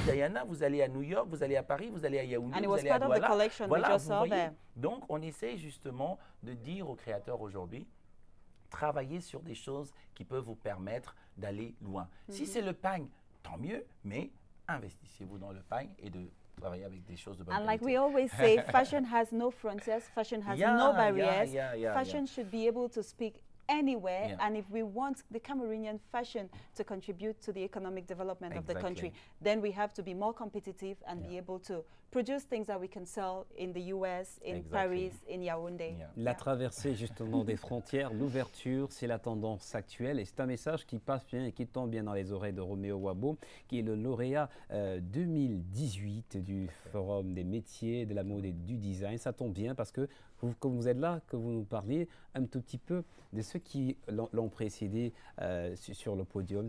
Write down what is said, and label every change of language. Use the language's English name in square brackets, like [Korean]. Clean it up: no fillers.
[French] Diana, vous allez à New York, vous allez à Paris, vous allez à Yaoundé, vous allez à Douala. Voilà, vous voyez. Donc, on essaie justement de dire aux créateurs aujourd'hui, travaillez sur des choses qui peuvent vous permettre d'aller loin. Si c'est le pagne, tant mieux, mais investissez-vous dans le pagne et de travailler avec des choses de bonne qualité. [English] Like we always say, fashion has no frontiers, fashion has no barriers. Fashion should be able to speak anywhere, and if we want the Cameroonian fashion to contribute to the economic development of the country, then we have to be more competitive and be able to produce things that we can sell in the US, in Paris, in Yaoundé. [French] La traversée justement des frontières, l'ouverture, c'est la tendance actuelle et c'est un message qui passe bien et qui tombe bien dans les oreilles de Roméo Wabo, qui est le lauréat 2018 du Forum des métiers, de la mode et du design. Ça tombe bien parce que comme vous êtes là, que vous nous parliez un tout petit peu de ceux qui l'ont précédé sur le podium.